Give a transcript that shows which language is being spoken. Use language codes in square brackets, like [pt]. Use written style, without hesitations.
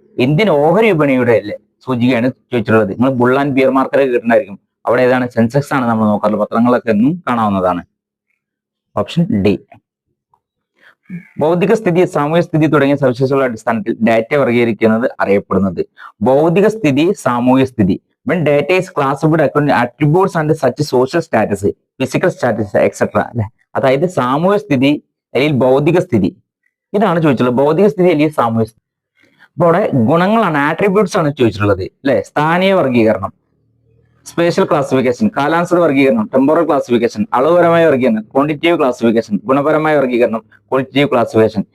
[ml] Indian ഓഹരി വിപണിയുടെ സൂചികയാണ് ചോദിച്ചിട്ടുള്ളത്. നിങ്ങൾ ബുൾ ആൻഡ് ബിയർ മാർക്കറ്റ് കേട്ടിട്ടുണ്ടായിരിക്കും. അവിടെ ഏതാണ്? സെൻസെക്സ് ആണ് നമ്മൾ നോക്കാറുള്ളത്. പത്രങ്ങളൊക്കെ എന്നും കാണാവുന്നതാണ്. Option D. ഭൗതിക സ്ഥിതി, സാമൂഹ്യ സ്ഥിതി തുടങ്ങിയ സവിശേഷതകളുടെ അടിസ്ഥാനത്തിൽ ഡാറ്റ വർഗീകരിക്കുന്നത് അറിയപ്പെടുന്നത്. ഭൗതിക സ്ഥിതി, സാമൂഹ്യ സ്ഥിതി. [en] when data is classified according to attributes and such social status, physical status, etc. [ml] അല്ലെ, അതായത് സാമൂഹ്യ സ്ഥിതി അല്ലെങ്കിൽ ഭൗതിക സ്ഥിതി, ഇതാണ് ചോദിച്ചിട്ടുള്ളത്. ഭൗതിക സ്ഥിതി അല്ലെങ്കിൽ സാമൂഹ്യ സ്ഥിതി. അപ്പോൾ അവിടെ ഗുണങ്ങളാണ്, ആട്രിബ്യൂട്ട്സ് ആണ് ചോദിച്ചിട്ടുള്ളത് അല്ലെ. സ്ഥാനീയ വർഗീകരണം, spatial classification, കാലാനുസൃത വർഗീകരണം, temporal classification, അളവുപരമായ വർഗീകരണം, quantitative classification, ഗുണപരമായ വർഗീകരണം, ക്വാളിറ്റേറ്റീവ് ക്ലാസിഫിക്കേഷൻ.